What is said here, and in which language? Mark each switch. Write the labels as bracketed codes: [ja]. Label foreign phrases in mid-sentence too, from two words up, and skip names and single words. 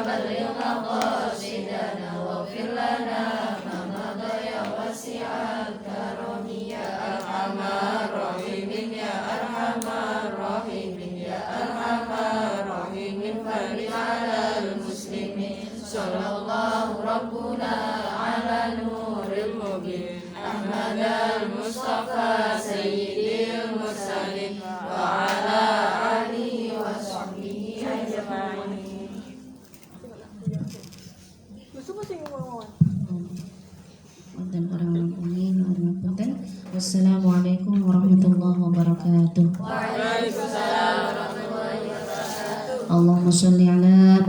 [ar] بلغ مقاصدنا واغفر لنا ما مضى يا واسع الكرم يا أرحم الراحمين يا أرحم الراحمين يا أرحم الراحمين فرض على المسلمين صلى الله ربنا على نور المبين أحمد المصطفى سيد المرسلين وعلى آله وصحبه أجمعين. [jv] Wonten orang ngapunten, ngapunten. [ar] والسلام عليكم ورحمة الله وبركاته. وعليكم السلام ورحمة الله وبركاته. اللهم صل على